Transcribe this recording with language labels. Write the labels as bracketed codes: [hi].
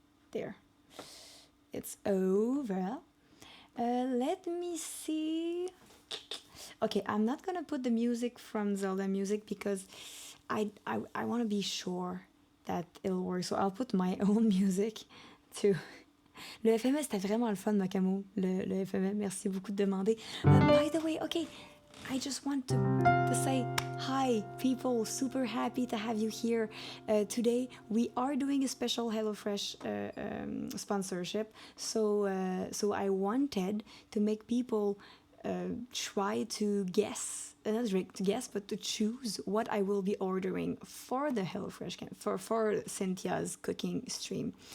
[en] There. It's over. Let me see. Okay, I'm not gonna put the music from Zelda music because I want to be sure that it'll work. So I'll put my own music too. [fr] Le FME, c'était vraiment le fun, Macamo. Le FME, merci beaucoup de demander. [en] By the way, okay, I just want to say hi, people. Super happy to have you here. Today, we are doing a special HelloFresh sponsorship. So I wanted to make people try to guess, not to guess, but to choose what I will be ordering for the HelloFresh for Cynthia's cooking stream.